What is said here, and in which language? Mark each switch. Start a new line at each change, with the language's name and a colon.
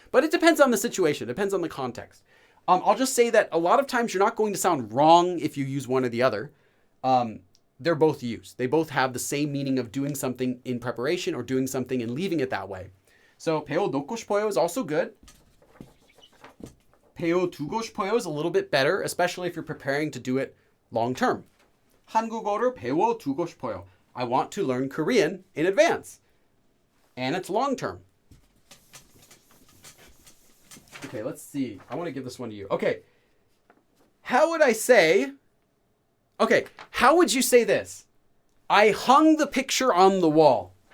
English: But it depends on the situation. It depends on the context. I'll just say that a lot of times you're not going to sound wrong if you use one or the other. they're both used. They both have the same meaning of doing something in preparation or doing something and leaving it that way. So
Korean: 배워놓고 싶어요
English: is also good.
Korean: 배워두고 싶어요
English: is a little bit better, especially if you're preparing to do it long term.
Korean: 한국어를 배워두고 싶어요.
English: I want to learn Korean in advance. And it's long term. Okay, let's see. I want to give this one to you. Okay. How would I say... Okay, how would you say this? I hung the picture on the wall.